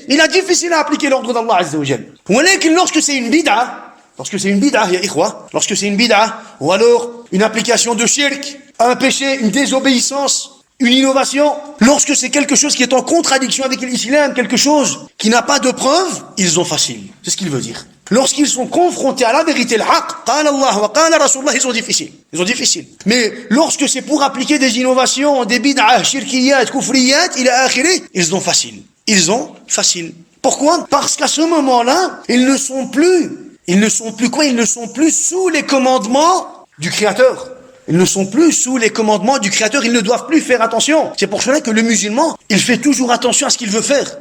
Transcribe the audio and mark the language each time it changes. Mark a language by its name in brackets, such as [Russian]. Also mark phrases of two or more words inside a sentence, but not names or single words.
[French] Il a difficile à appliquer l'ordre d'Allah [Arabic] عز وجل. [French] Lorsque c'est une bid'a, [Arabic] يا إخوة, [French] lorsque c'est une bid'a, ou alors une application de shirk, un péché, une désobéissance, une innovation, lorsque c'est quelque chose qui est en contradiction avec l'islam, quelque chose qui n'a pas de preuve, ils ont facile. C'est ce qu'il veut dire. Lorsqu'ils sont confrontés à la vérité, le haqq, [Arabic] قال الله وقال رسول الله, [French] ils sont difficiles. Mais lorsque c'est pour appliquer des innovations, des bid'ah, [Arabic] شركيات كفريات إلى آخره, [French] ils ont facile. Pourquoi? Parce qu'à ce moment-là, ils ne sont plus sous les commandements du Créateur. Ils ne sont plus sous les commandements du Créateur, ils ne doivent plus faire attention. C'est pour cela que le musulman, il fait toujours attention à ce qu'il veut faire.